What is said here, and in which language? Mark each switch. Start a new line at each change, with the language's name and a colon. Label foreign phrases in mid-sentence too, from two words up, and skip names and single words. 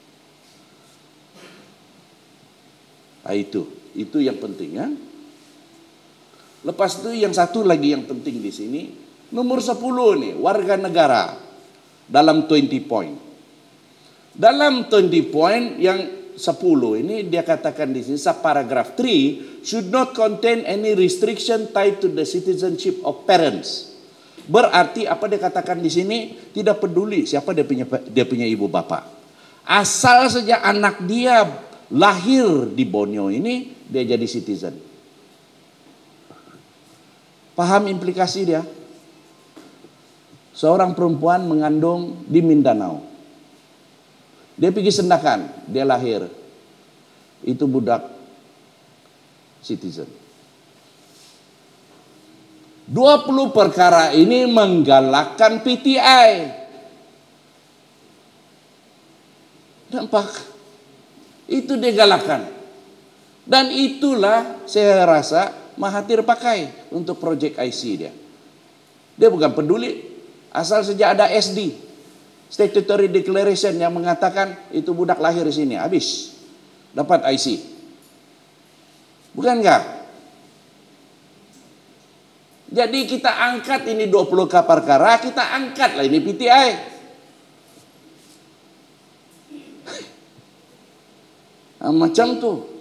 Malay: Nah, itu yang penting ya. Lepas itu yang satu lagi yang penting di sini, nomor 10 nih, warga negara dalam 20 point. Dalam 20 point yang 10 ini dia katakan di sini paragraph 3
English: should not contain any restriction tied to the citizenship of parents.
Malay: Berarti apa dia katakan di sini, tidak peduli siapa dia punya ibu bapak. Asal saja anak dia lahir di Borneo ini, dia jadi citizen. Paham implikasi dia? Seorang perempuan mengandung di Mindanao. Dia pergi Sendakan, dia lahir. Itu budak citizen. 20 perkara ini menggalakkan PTI. Nampak? Itu dia galakkan. Dan itulah saya rasa Mahathir pakai untuk project IC dia. Dia bukan peduli asal saja ada SD.
English: Statutory Declaration
Malay: yang mengatakan itu budak lahir di sini, habis dapat IC. Bukan enggak? Jadi kita angkat ini 20 perkara, kita angkatlah ini PTI. Nah, macam tuh.